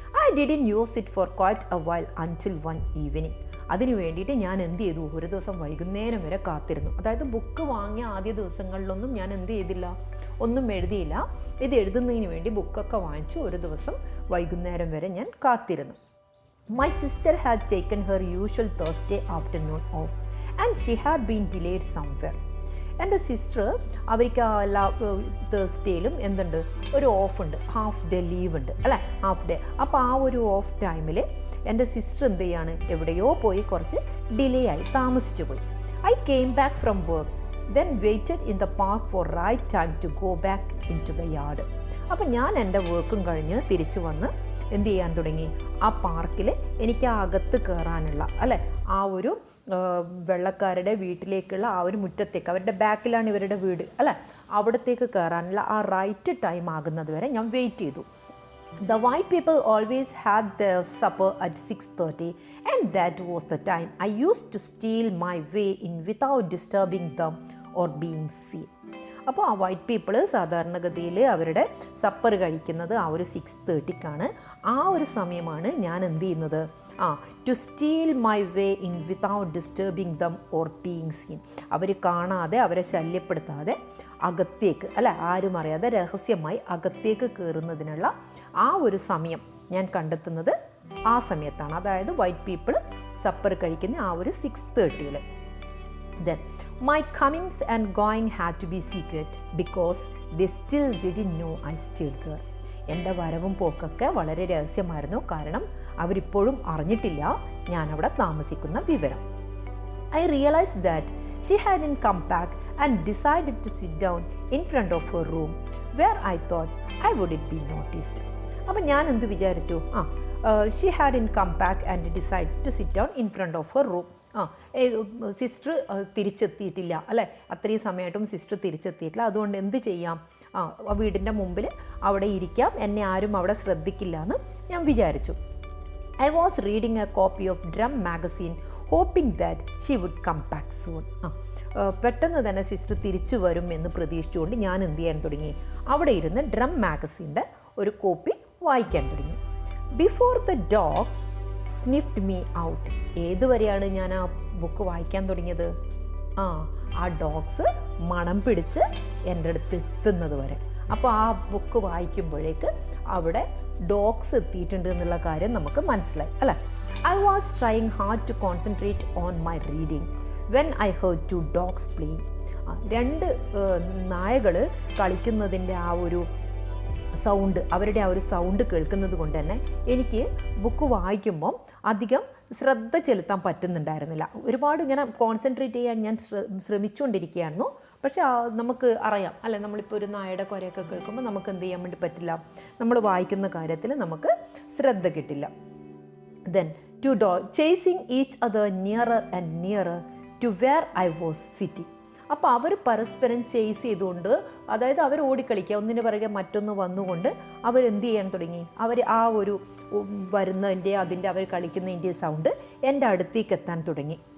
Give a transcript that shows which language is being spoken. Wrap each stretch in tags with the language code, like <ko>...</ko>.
<en>I didn't use it for quite a while until one evening.</en> <ml>അതിന് വേണ്ടിയിട്ട് ഞാൻ എന്ത് ചെയ്തു, ഒരു ദിവസം വൈകുന്നേരം വരെ കാത്തിരുന്നു. അതായത് ബുക്ക് വാങ്ങിയ ആദ്യ ദിവസങ്ങളിലൊന്നും ഞാൻ എന്ത് ചെയ്തില്ല, ഒന്നും എഴുതിയില്ല. ഇത് എഴുതുന്നതിന് വേണ്ടി ബുക്കൊക്കെ വാങ്ങിച്ചു ഒരു ദിവസം വൈകുന്നേരം വരെ ഞാൻ കാത്തിരുന്നു.</ml> <en>My sister had taken her usual Thursday afternoon off and she had been delayed somewhere.</en> <ml>എൻ്റെ സിസ്റ്റർ അവർക്ക് എല്ലാ തേഴ്സ്ഡേയിലും എന്തുണ്ട്, ഒരു ഓഫുണ്ട്, ഹാഫ് ഡേ ലീവ് ഉണ്ട് അല്ലേ, ഹാഫ് ഡേ. അപ്പോൾ ആ ഒരു ഓഫ് ടൈമിൽ എൻ്റെ സിസ്റ്റർ എന്ത് ചെയ്യാണ്, എവിടെയോ പോയി കുറച്ച് ഡിലേ ആയി, താമസിച്ചു പോയി.</ml> <en>I came back from work then waited in the park for right time to go back into the yard.</en> <ml>അപ്പം ഞാൻ എൻ്റെ വർക്കും കഴിഞ്ഞ് തിരിച്ചു വന്ന് എന്ത് ചെയ്യാൻ തുടങ്ങി, ആ പാർക്കിൽ എനിക്ക് ആ അകത്ത് കയറാനുള്ള അല്ലേ, ആ ഒരു വെള്ളക്കാരുടെ വീട്ടിലേക്കുള്ള ആ ഒരു മുറ്റത്തേക്ക്, അവരുടെ ബാക്കിലാണ് ഇവരുടെ വീട് അല്ലേ, അവിടത്തേക്ക് കയറാനുള്ള ആ റൈറ്റ് ടൈം ആകുന്നത് വരെ ഞാൻ വെയിറ്റ് ചെയ്തു.</ml> <en>The white people always had their supper at 6:30 and that was the time I used to steal my way in without disturbing them or being seen.</en> <ml>അപ്പോൾ ആ വൈറ്റ് പീപ്പിൾ സാധാരണഗതിയിൽ അവരുടെ supper കഴിക്കുന്നത് ആ ഒരു 6:30ക്കാണ്. ആ ഒരു സമയമാണ് ഞാൻ എന്ത് ചെയ്യുന്നത്,</ml> <en>To steal my way in without disturbing them or being seen.</en> <ml>അവർ കാണാതെ, അവരെ ശല്യപ്പെടുത്താതെ അകത്തേക്ക് അല്ല, ആരും അറിയാതെ രഹസ്യമായി അകത്തേക്ക് കയറുന്നതിനുള്ള ആ ഒരു സമയം ഞാൻ കണ്ടെത്തുന്നത് ആ സമയത്താണ്. അതായത് വൈറ്റ് പീപ്പിൾ സപ്പർ കഴിക്കുന്ന ആ ഒരു 6:30.</ml> <en>Then my comings and going had to be secret because they still didn't know I stayed there.</en> <ml>എൻ്റെ വരവും പോക്കൊക്കെ വളരെ രഹസ്യമായിരുന്നു, കാരണം അവരിപ്പോഴും അറിഞ്ഞിട്ടില്ല ഞാൻ അവിടെ താമസിക്കുന്ന വിവരം.</ml> <en>I realized that she hadn't come back and decided to sit down in front of her room where I thought I wouldn't be noticed.</en> <ml>അപ്പം ഞാൻ എന്ത് വിചാരിച്ചു,</ml> <en>she hadn't come back and decided to sit down in front of her room.</en> <ml>Sister തിരിച്ചെത്തിയിട്ടില്ല അല്ലേ, അത്രയും സമയമായിട്ടും sister തിരിച്ചെത്തിയിട്ടില്ല, അതുകൊണ്ട് എന്ത് ചെയ്യാം, വീടിൻ്റെ മുമ്പിൽ അവിടെ ഇരിക്കാം, എന്നെ ആരും അവിടെ ശ്രദ്ധിക്കില്ല എന്ന് ഞാൻ വിചാരിച്ചു.</ml> <en>I was reading a copy of Drum magazine hoping that she would come back soon.</en> <ml>പെട്ടെന്ന് തന്നെ സിസ്റ്റർ തിരിച്ചു വരും എന്ന് പ്രതീക്ഷിച്ചുകൊണ്ട് ഞാൻ എന്ത് ചെയ്യാൻ തുടങ്ങി, അവിടെ ഇരുന്ന് ഡ്രം മാഗസീൻ്റെ ഒരു കോപ്പി വായിക്കാൻ തുടങ്ങി.</ml> <en>Before the dogs sniffed me out.</en> <ml>ഏതുവരെയാണ് ഞാൻ ആ ബുക്ക് വായിക്കാൻ തുടങ്ങിയത്, ആ ഡോഗ്സ് മണം പിടിച്ച് എൻ്റെ അടുത്ത് എത്തുന്നത് വരെ. അപ്പോൾ ആ ബുക്ക് വായിക്കുമ്പോഴേക്ക് അവിടെ ഡോഗ്സ് എത്തിയിട്ടുണ്ട് എന്നുള്ള കാര്യം നമുക്ക് മനസ്സിലായി അല്ലേ.</ml> <en>I was trying hard to concentrate on my reading when I heard 2 dogs playing.</en> <ml>2 നായകൾ കളിക്കുന്നതിൻ്റെ ആ ഒരു സൗണ്ട്, അവരുടെ ആ ഒരു സൗണ്ട് കേൾക്കുന്നത് കൊണ്ട് തന്നെ എനിക്ക് ബുക്ക് വായിക്കുമ്പം അധികം ശ്രദ്ധ ചെലുത്താൻ പറ്റുന്നുണ്ടായിരുന്നില്ല. ഒരുപാട് ഇങ്ങനെ കോൺസെൻട്രേറ്റ് ചെയ്യാൻ ഞാൻ ശ്രമിച്ചുകൊണ്ടിരിക്കുകയായിരുന്നു. പക്ഷേ നമുക്ക് അറിയാം അല്ലേ, നമ്മളിപ്പോൾ ഒരു നായയുടെ കുരയൊക്കെ കേൾക്കുമ്പോൾ നമുക്ക് എന്ത് ചെയ്യാൻ വേണ്ടി പറ്റില്ല, നമ്മൾ വായിക്കുന്ന കാര്യത്തിൽ നമുക്ക് ശ്രദ്ധ കിട്ടില്ല.</ml> <en>Then 2 dogs chasing each other nearer and nearer to where I was sitting.</en> <ml>അപ്പോൾ അവർ പരസ്പരം ചേസ് ചെയ്തുകൊണ്ട്, അതായത് അവർ ഓടിക്കളിക്കുക, ഒന്നിന് പിറകെ മറ്റൊന്ന് വന്നുകൊണ്ട് അവരെന്ത് ചെയ്യാൻ തുടങ്ങി, അവർ ആ ഒരു വരുന്നതിൻ്റെ അതിൻ്റെ അവർ കളിക്കുന്നതിൻ്റെ സൗണ്ട് എൻ്റെ അടുത്തേക്ക് എത്താൻ തുടങ്ങി.</ml>